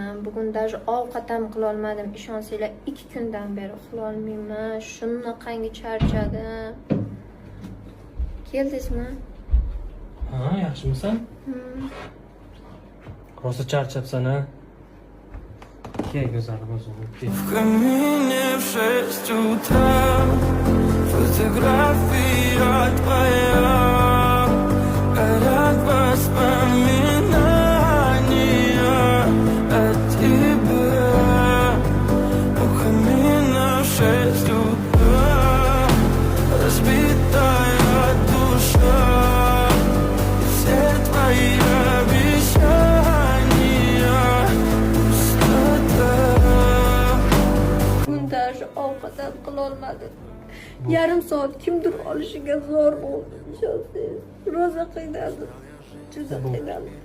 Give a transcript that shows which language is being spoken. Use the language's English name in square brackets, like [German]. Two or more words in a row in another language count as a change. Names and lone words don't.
[Uzbek] Bugun даже ovqat ham qila olmadim. Ishonsanglar 2 kundan beri uxlolmayman. Shunaqangi charchadim. Keldingizmi? Ha, yaxshimisan? Rosa charchabsan-a? Kel go'zalim o'zing. [Russian] В камине в 6 утра фотография твоя, горят воспоминания о тебе. У камина в 6 утра разбитая душа, и все твои обещания пустота. [Uzbek] Даже ovqat ham qila olmadim. Yarim soat kimdir olishiga zor bo'ldi. Rosa qiynaldim. Juda qiynaldim.